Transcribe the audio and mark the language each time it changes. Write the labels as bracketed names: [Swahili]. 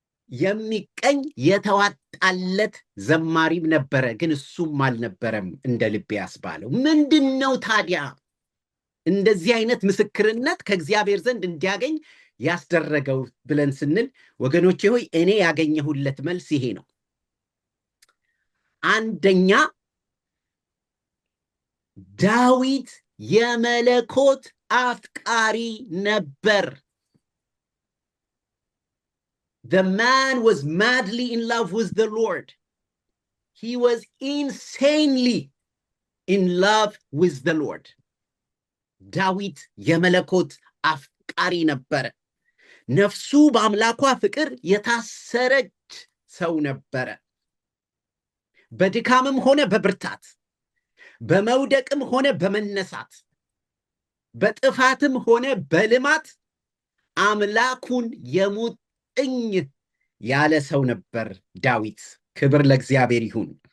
[Amharic] የሚቀኝ የተዋጣለት ዘማሪም ነበረ። ግን እሱም አልነበረም እንደ ልቤ ያስባለው። ምንድነው ታዲያ እንደዚህ አይነት ምስክርነት ከእግዚአብሔር ዘንድ እንዲያገኝ ያስደረገው ብለን ስንል ወገኖቼ ሆይ እኔ ያገኘሁለት መልስ ይሄ ነው። አንደኛ ዳዊት የመለኮት አፍቃሪ ነበር። [English] The man was madly in love with the Lord. He was insanely in love with the Lord. [Amharic] ዳዊት የመለኮት አፍቃሪ ነበረ። ነፍሱ በአምላኳ ፍቅር የታሰረች ሰው ነበረ። በድካምም ሆነ በብርታት፣ በመውደቅም ሆነ በመነሳት፣ በጥፋትም ሆነ በልማት አምላኩን የሙጥኝ ያለ ሰው ነበር ዳዊት። ክብር ለእግዚአብሔር ይሁን።